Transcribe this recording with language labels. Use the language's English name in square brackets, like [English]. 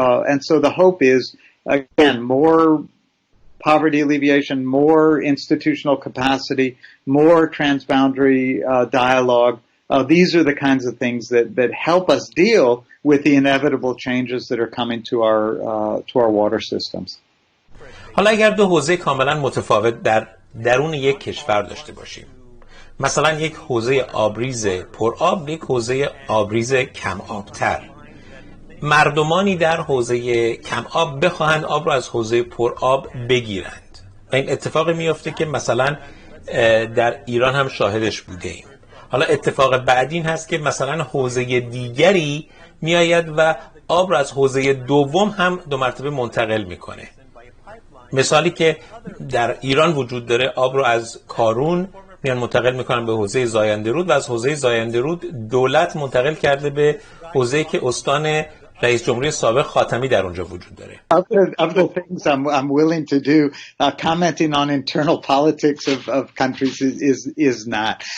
[English] And so the hope is, again, more poverty alleviation, more institutional capacity, more transboundary dialogue. These are the kinds of things that help us deal with the inevitable changes that are coming to our water systems. [Persian] حالا اگر دو حوزه کاملا متفاوت در درون یک کشور داشته باشیم، مثلا یک حوزه آبریز پرآب، یک حوزه آبریز کم آبتر، مردمانی در حوزه کم آب بخواهند آب را از حوزه پرآب بگیرند و این اتفاق میفته که مثلا در ایران هم شاهدش بوده ایم. حالا اتفاق بعدی این هست که مثلا حوزه دیگری میآید و آب را از حوزه دوم هم دو مرتبه منتقل میکنه. مثالی که در ایران وجود داره، آب را از کارون میان منتقل میکنن به حوزه زاینده رود و از حوزه زاینده رود دولت منتقل کرده به حوزه‌ای که استان رئیس جمهوری سابق خاتمی در اونجا وجود داره. [English] Of the things I'm willing to do, commenting on internal politics of countries is not.